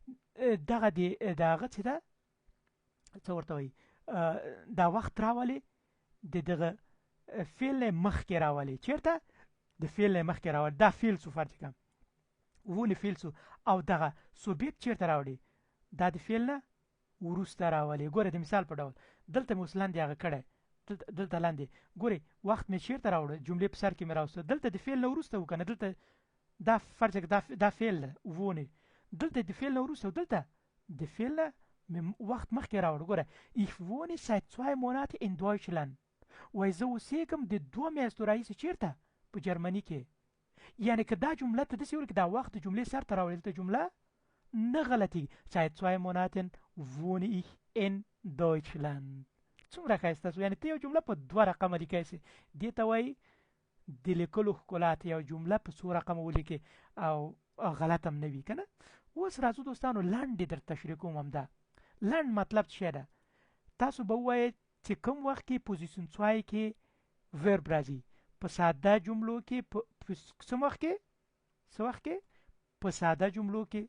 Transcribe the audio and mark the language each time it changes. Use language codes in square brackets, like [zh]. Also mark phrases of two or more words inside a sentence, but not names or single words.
[ps] چې دا څه ورته وایي دا وخت راولي د دغه فعل مخکې راولي چیرته د فعل مخکې راولي دا فعل سو فرض کړه ونی فعل سو او دغه سوبیکټ چیرته راوړي دا د فعل نه وروسته راولي ګوره د مثال په ډول دلته مې اوس لاندې هغه کړی دلته لاندې ګوري وخت مې چیرته راوړه جملې په سر کې مې راوسته دلته د فعل نه وروسته وکنه دلته دا فرض کړه دا فعل ونی دلته د فعل نه وروسته دلته د فعل وخت مخکې راوړ ګوره [de] ich wohne seit 2 Monaten in Deutschland [ps] وای زه اوسېږم د 2 میاشتو راهیسې چیرته په جرمني کې یعنی که دا جمله ته داسې ولیکې دا وخت د جملې سر ته راوړي دلته جمله نه غلطي [de] seit 2 Monaten wohne ich in Deutschland [ps] څومره ښایسته سو یعنی ته یو جمله په 2 رقمه لیکای شې دې ته وایي د لیکلو ښکلا ته یو جمله په څو رقمه ولیکې او غلط هم نه وي که نه اوس راځو دوستانو لنډې در تشریح کوم همدا لنډ مطلب څه ده تاسو به ووایئ چې کوم وخت کې پوزیشن 2 کې ورب راځي په ساده جملو کې څه وخت کې په ساده جملو